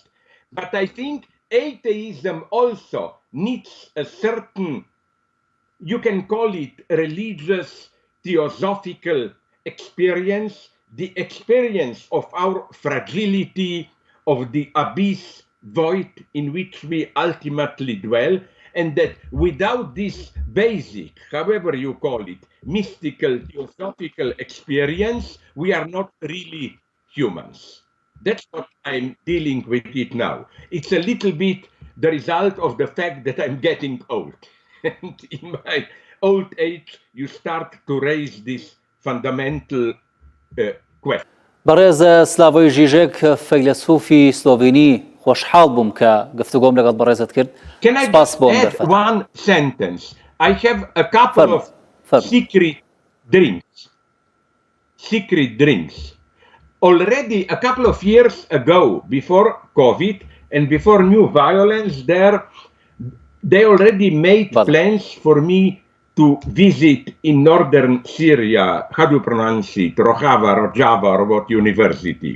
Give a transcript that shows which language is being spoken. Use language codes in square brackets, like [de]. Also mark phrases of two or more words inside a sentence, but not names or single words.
[en] But I think atheism also needs a certain, you can call it religious, theosophical experience, the experience of our fragility, of the abyss void in which we ultimately dwell, and that without this basic, however you call it, mystical, theosophical experience, we are not really humans. That's what I'm dealing with it now. It's a little bit the result of the fact that I'm getting old. And in my old age, you start to raise this fundamental question. [ckb] بەڕێز اسلاوی ژیژک فەیلسوفی سلۆڤینی خۆشحاڵ بووم کە گفتوگۆم لەگەڵ بەڕێزت کرد. سپاس بۆم دەرفەت. [en] One sentence. I have a couple of secret drinks. Already a couple of years ago, before COVID and before new violence there, they already made plans for me to visit in northern Syria, how do you pronounce it, Rojava, or what university.